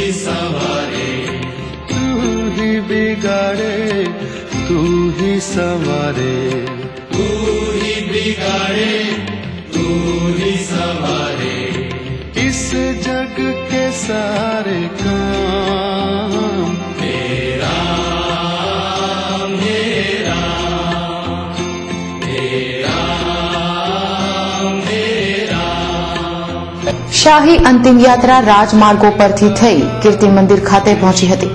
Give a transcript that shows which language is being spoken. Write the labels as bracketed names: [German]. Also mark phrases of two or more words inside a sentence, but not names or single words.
[Hindi] सवारे तू ही बिगाड़े तू ही सवारे तू ही बिगाड़े तू ही सवारे इस जग के सारे काम तेरा मेरा तेरा [Gujarati] શાહી અંતિમ યાત્રા રાજમાર્ગો પરથી થઈ કીર્તિ મંદિર ખાતે પહોંચી હતી।